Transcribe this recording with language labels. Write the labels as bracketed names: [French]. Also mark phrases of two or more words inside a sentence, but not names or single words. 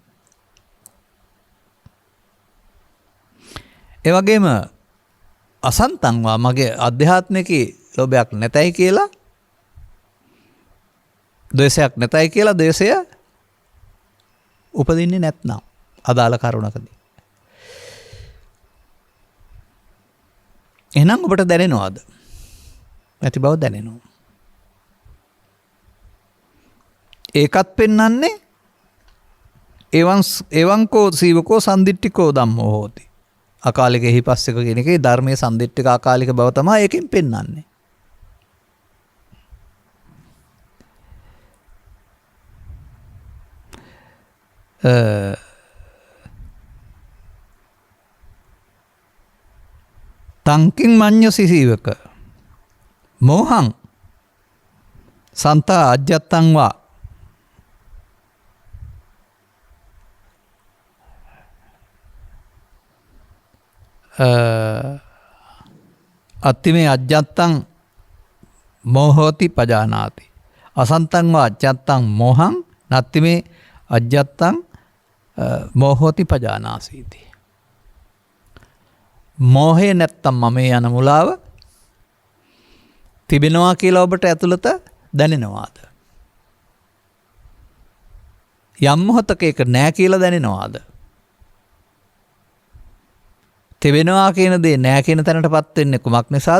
[Sinhala] ඒ වගේම අසන්තංවා මගේ අධ්‍යාත්මිකේ ලෝභයක් නැතයි කියලා ද්වේෂයක් නැතයි කියලා ද්වේෂය උපදින්නේ නැත්නම් අදාළ කරුණකදී. එහෙනම් ඔබට දැනෙනවද? නැති බව දැනෙනවා. ඒකත් පෙන්වන්නේ [Pali] එවංකෝ සීවකෝ සම්දිට්ඨිකෝ ධම්මෝ හෝති. අකාලික එහිපස්සක [Sinhala] කියන එකේ ධර්මයේ [Pali] සම්දිට්ඨික අකාලික [Sinhala] බව තමයි ඒකෙන් පෙන්වන්නේ. [Pali] තංකින් මඤ්ඤසි සීවක මෝහං සන්තා අජ්ජත්තං වා අත්තිමේ අජ්ජත්තං මෝහෝති පජානාති. අසන්තං වා අජ්ජත්තං මෝහං නත්තිමේ අජ්ජත්තං මෝහෝති පජානාසීති. [Sinhala] මෝහය නැත්තම් මම යන මුලාව තිබෙනවා කියලා ඔබට ඇතුළත දැනෙනවාද? යම් මොහොතක ඒක නෑ කියලා දැනෙනවාද? තිබෙනවා කියන දේ නෑ කියන තැනටපත් වෙන්නේ කුමක් නිසාද?